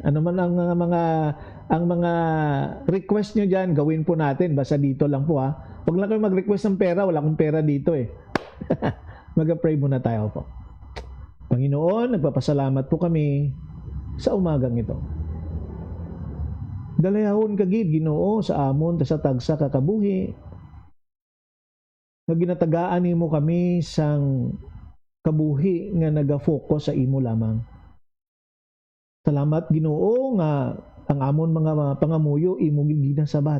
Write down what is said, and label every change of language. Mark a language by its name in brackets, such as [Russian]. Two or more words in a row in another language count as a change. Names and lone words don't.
[Filipino] Ano man ang mga request nyo dyan, gawin po natin. Basta dito lang po, ha. Huwag lang kayo mag-request ng pera. Wala akong pera dito, eh. Mag-pray muna tayo po. Panginoon, nagpapasalamat po kami sa umagang ito. [Hiligaynon] Dalayahon kagid, Ginoo, sa amon, sa tagsa kakabuhi. Nga ginatagaan mo kami sang kabuhi nga nagafocus sa imo lamang. Salamat Ginoo nga ang amon mga pangamuyo imong ginasabat.